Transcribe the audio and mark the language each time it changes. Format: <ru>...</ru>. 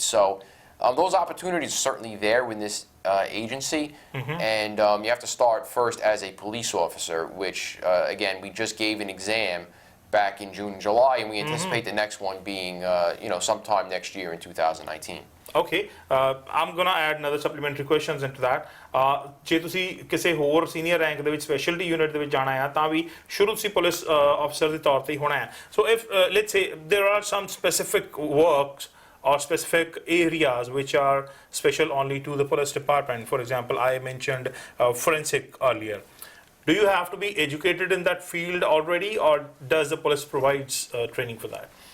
<en>So, those opportunities are certainly there with this agency, and you have to start first as a police officer, which, again, we just gave an exam back in June and July, and we anticipate the next one being, sometime next year in 2019. Okay, I'm gonna add another supplementary questions into that.</en> <pa>ਜੇ ਤੁਸੀਂ ਕਿਸੇ ਹੋਰ senior rank ਦੇ ਵਿੱਚ speciality unit ਦੇ ਵਿੱਚ ਜਾਣਾ ਹੈ ਤਾਂ ਵੀ ਸ਼ੁਰੂ ਤੁਸੀਂ ਪੁਲਿਸ ਅਫਸਰ ਦੇ ਤੌਰ ਤੇ ਹੀ ਹੋਣਾ ਹੈ।</pa> <en>So if let's say there are some specific works or specific areas which are special only to the police department. For example, I mentioned forensic earlier. Do you have to be educated in that field already, or does the police provides training for that?</en>